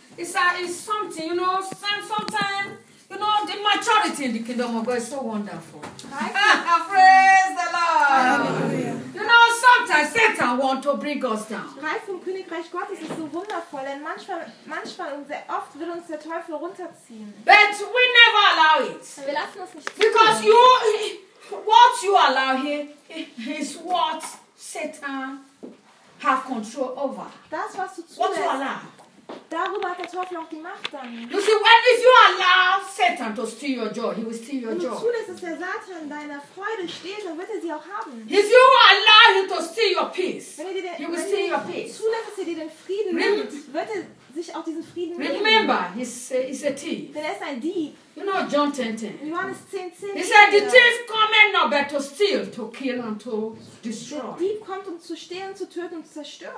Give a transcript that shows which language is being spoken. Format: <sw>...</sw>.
<en>It's something, you know, sometimes, you know, the maturity in the kingdom of God is so wonderful. Praise the Lord. You know, sometimes Satan wants to bring us down.</en> <de>Reif im Königreich Gottes ist so wundervoll, denn manchmal und sehr oft wird uns der Teufel runterziehen.</de> <en>But we never allow it.</en> <de>Wir lassen uns nicht.</de> <en>Because you, what you allow here is what Satan have control over.</en> <de>Das, was du</de> <en>what you allow.</en> <de>Darüber hat der Teufel auch die Macht dann.</de> <en>You see, when if you allow Satan to steal your joy, he will steal your joy.</en> <de>Wenn du zulässt, dass der Satan deine Freude stiehlt, dann wird er sie auch haben.</de> <en>If you allow him to steal your peace, he will steal your peace.</en> <de>Zulässt, dass er dir den Frieden nimmt, wird er sich auch diesen Frieden nehmen.</de> <en>Remember, he's a thief.</en> <de>Denn er ist ein Dieb.</de> <en>You know John 10:10.</en> <de>Johannes 10:10.</de> <en>He said, the thief cometh not but to steal, to kill and to destroy.</en> <de>Der Dieb kommt, um zu stehlen, zu töten und zu zerstören.</de>